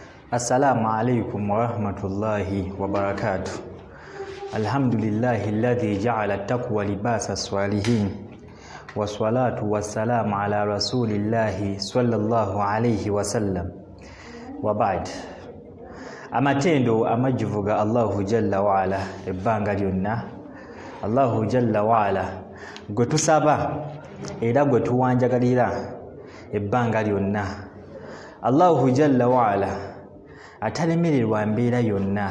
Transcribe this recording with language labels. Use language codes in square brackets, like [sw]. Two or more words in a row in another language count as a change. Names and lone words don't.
[ar] السلام عليكم ورحمة الله وبركاته. الحمد لله الذي جعل التقوى لباس الصالحين. والصلاة والسلام على رسول الله صلى الله عليه وسلم. وبعد. [lg] Amatendo amajivuga [ar] الله جل وعلا [lg] ebbanga lyonna. [ar] الله جل وعلا [lg] gwe tusaba era gwe tuwanjagalira ebbanga lyonna. [ar] الله جل وعلا [lg] atalemererwa mbeera yonna.